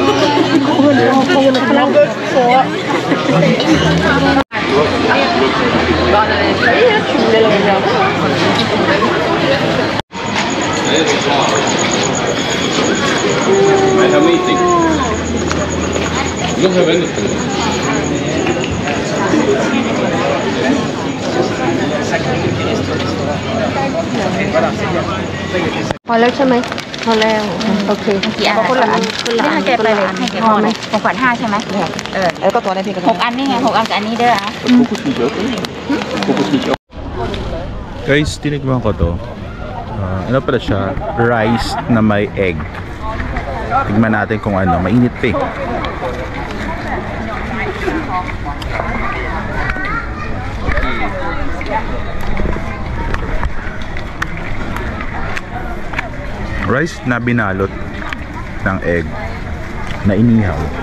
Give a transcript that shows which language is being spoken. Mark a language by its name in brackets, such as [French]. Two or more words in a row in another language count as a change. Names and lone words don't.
[English] Amazing. You don't have anything. [Thai] พอแล้วใช่ไหมพอแล้วโอเค กี่อัน คนละอันคนละ นี่ อั ให้ น แกไปเลยให้แก พอไหม ของขวัญ5ใช่ไหม แล้วก็ตัวนั้นพี่ก็ 6 อันนี่ไง6 อันกับอันนี้เด้อ [Filipino] Guys, tinikman ko to. Ano pala siya? Rice na may egg. Tignan natin kung ano. Mainit pa eh. Rice na binalot ng egg na inihaw.